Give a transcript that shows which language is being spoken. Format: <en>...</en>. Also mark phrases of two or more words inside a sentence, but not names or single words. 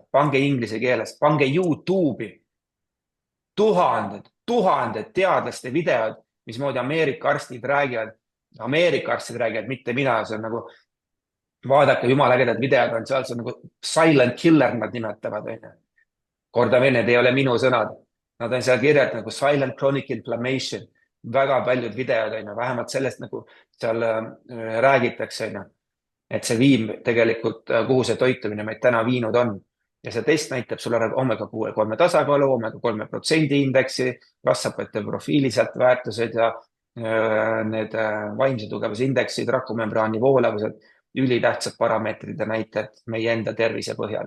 <et>Pange inglise keeles, pange YouTube'i. Tuhanded teadlaste videod, mismoodi Ameerika arstid räägivad. Ameerika arstid räägivad, mitte mina. See on nagu, vaadake, jumala ägedad videod on seal, see on nagu</et> <en>silent killer,</en> <et>nad nimetavad. Korda veel, need ei ole minu sõnad. Nad on seal kirjad nagu</et> <en>silent chronic inflammation.</en> <et>Väga paljud videod, vähemalt sellest nagu seal räägitakse. Et see viib tegelikult, kuhu see toitumine meid täna viinud on. Ja see test näitab sulle omega-6-3 tasakaalu, omega-3% indeksi, rasvhapete profiilised väärtused ja need vaimse tugevuse indeksid, rakumembraani voolavused, ülitähtsad parameetrid ja näited meie enda tervise põhjal.</et>